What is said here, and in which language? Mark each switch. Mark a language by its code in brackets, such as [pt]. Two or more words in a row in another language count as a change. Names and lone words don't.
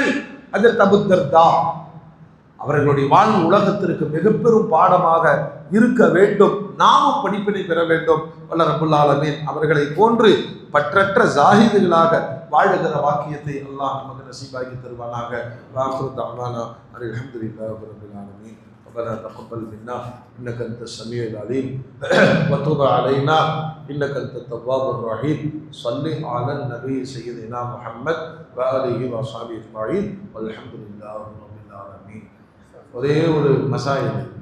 [ta] ஹஜ்ரத் அபூ தர்தா அவர்களுடைய வாழ்வு உலகத்திற்கு மிக பெரும் பாடமாக இருக்க வேண்டும். நாமும் படிப்பினை பெற வேண்டும். வல்ல [ar] رب العالمين [ta] அவர்களை போன்று பற்றற்ற ஜாஹிதுகளாக வாழுகிற வாக்கியத்தை அல்லாஹ் நமக்கு நசீபாக்கி தருவானாக. [ar] وآخر دعوانا الحمد لله رب العالمين. ربنا تقبل منا انك انت السميع العليم وتب علينا انك انت التواب الرحيم. صل على النبي سيدنا محمد واله وصحبه اجمعين والحمد لله رب العالمين. [ta] ஒரே ஒரு மசாயில்